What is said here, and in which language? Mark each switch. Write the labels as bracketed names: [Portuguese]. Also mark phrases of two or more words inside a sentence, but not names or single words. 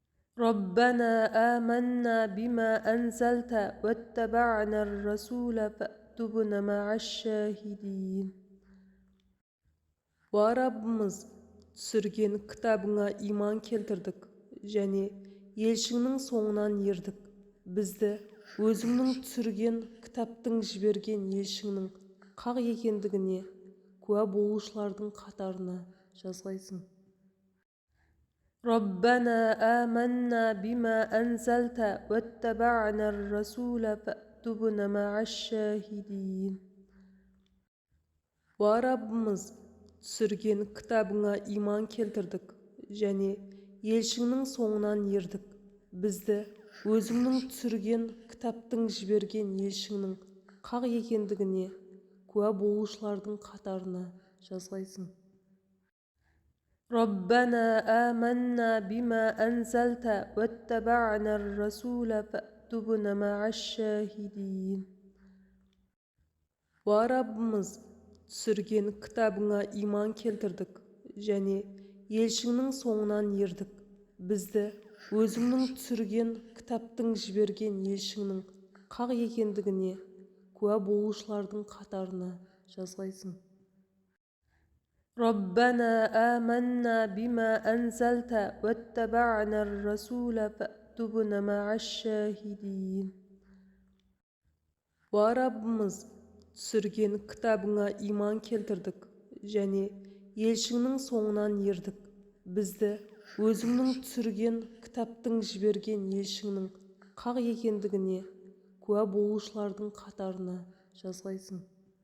[Arabic] ربنا آمنا بما أنزلت واتبعنا الرسول فاكتبنا مع الشاهدين. [Kazakh] О Раббымыз, түсірген кітабыңа иман келтірдік және елшіңнің соңынан ердік. Бізді өзіңнің түсірген кітаптың жіберген елшіңнің хақ екендігіне куә болушылардың қатарына жазғайсың. [Arabic] ربنا آمنا بما أنزلت واتبعنا الرسول فاكتبنا مع الشاهدين. [Kazakh] О Раббымыз, түсірген кітабыңа иман келтірдік және елшіңнің соңынан ердік. Бізді өзіңнің түсірген кітаптың жіберген елшіңнің хақ екендігіне куә болушылардың қатарына жазғайсың. [Arabic] ربنا آمنا بما أنزلت واتبعنا الرسول فاكتبنا مع الشاهدين. [Kazakh] О Раббымыз, түсірген кітабыңа иман келтірдік және елшіңнің соңынан ердік. Бізді өзіңнің түсірген кітаптың жіберген елшіңнің хақ екендігіне куә болушылардың қатарына жазғайсың. [Arabic] ربنا آمنا بما أنزلت واتبعنا الرسول فاكتبنا مع الشاهدين. [Kazakh] О Раббымыз, түсірген кітабыңа иман келтірдік және елшіңнің соңынан ердік. Бізді өзіңнің түсірген кітаптың жіберген елшіңнің хақ екендігіне куә болушылардың қатарына жазғайсың.